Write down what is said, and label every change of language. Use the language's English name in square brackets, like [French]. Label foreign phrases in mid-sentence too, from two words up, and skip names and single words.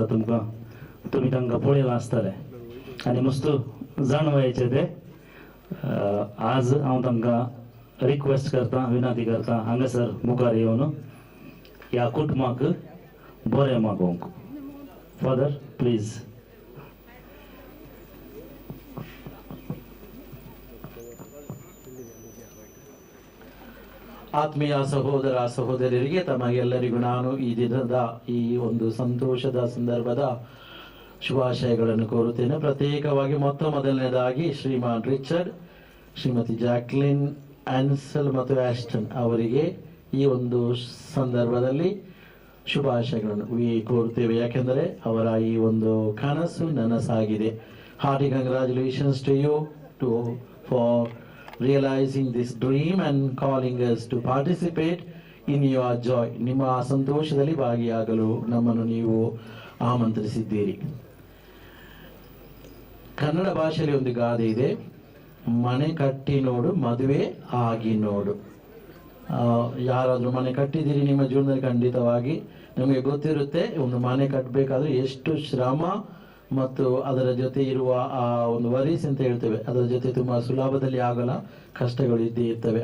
[Konkani] तुमी तांकां पळयलां आसतलें आनी मस्त जाणवायचे ते. आज हांव तांकां रिक्वेस्ट करता, विनंती करता, हांगासर मुखार येवन ह्या कुटुंबाक बरें मागोवंक. [English] Father please. [Kannada] ಆತ್ಮೀಯ ಸಹೋದರ ಸಹೋದರರಿಗೆ ತಮಗೆಲ್ಲರಿಗೂ ನಾನು ಈ ದಿನದ ಈ ಒಂದು ಸಂತೋಷದ ಸಂದರ್ಭದ ಶುಭಾಶಯಗಳನ್ನು ಕೋರುತ್ತೇನೆ. ಪ್ರತ್ಯೇಕವಾಗಿ ಮೊದಲನೇದಾಗಿ ಶ್ರೀಮಾನ್ ರಿಚರ್ಡ್, ಶ್ರೀಮತಿ ಜಾಕ್ಲಿನ್, ಆನ್ಸಲ್ ಮತ್ತು ಆಸ್ಟನ್ ಅವರಿಗೆ ಈ ಒಂದು ಸಂದರ್ಭದಲ್ಲಿ ಶುಭಾಶಯಗಳನ್ನು ಕೋರುತ್ತೇವೆ. ಯಾಕೆಂದರೆ ಅವರ ಈ ಒಂದು ಕನಸು ನನಸಾಗಿದೆ. [English] Hearty congratulations to you for realizing this dream and calling us to participate in your joy. [Kannada] ನಿಮ್ಮ ಸಂತೋಷದಲ್ಲಿ ಭಾಗಿಯಾಗಲು ನಮ್ಮನ್ನು ನೀವು ಆಮಂತ್ರಿಸಿದ್ದೀರಿ. ಕನ್ನಡ ಭಾಷೆಯಲ್ಲಿ ಒಂದು ಗಾದೆ ಇದೆ, ಮನೆ ಕಟ್ಟಿ ನೋಡು ಮದುವೆ ಆಗಿ ನೋಡು. ಯಾರಾದರೂ ಮನೆ ಕಟ್ಟಿದ್ದೀರಿ ನಿಮ್ಮ ಜೀವನದಲ್ಲಿ, ಖಂಡಿತವಾಗಿ ನಿಮಗೆ ಗೊತ್ತಿರುತ್ತೆ ಒಂದು ಮನೆ ಕಟ್ಟಬೇಕಾದ್ರೆ ಎಷ್ಟು ಶ್ರಮ ಮತ್ತು ಅದರ ಜೊತೆ ಇರುವ ಆ ಒಂದು ವರೀಸ್ ಅಂತ ಹೇಳ್ತೇವೆ, ಅದರ ಜೊತೆ ತುಂಬ ಸುಲಭದಲ್ಲಿ ಆಗಲ್ಲ, ಕಷ್ಟಗಳು ಇದ್ದೇ ಇರ್ತವೆ.